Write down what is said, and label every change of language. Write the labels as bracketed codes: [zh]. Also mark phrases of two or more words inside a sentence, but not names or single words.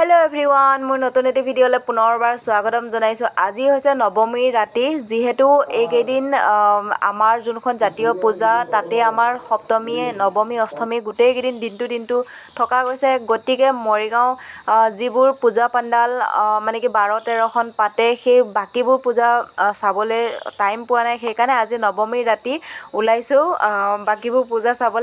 [en] hello everyone [as] মোৰ নতুন এটা ভিডিঅ'লৈ পুনৰবাৰ স্বাগতম জনাইছোঁ। আজি হৈছে নৱমীৰ ৰাতি যেহেতু এইকেইদিন আমাৰ যোনখন জাতীয় পূজা তাতে আমাৰ সপ্তমী নৱমী অষ্টমী গোটেই কেইদিন দিনটো থকা গৈছে। গতিকে মৰিগাঁও যিবোৰ পূজা পাণ্ডাল মানে কি 12-13খন পাতে সেই বাকিবোৰ পূজা চাবলৈ টাইম পোৱা নাই, সেইকাৰণে আজি নৱমীৰ ৰাতি ওলাইছো বাকিবোৰ পূজা চাবলৈ।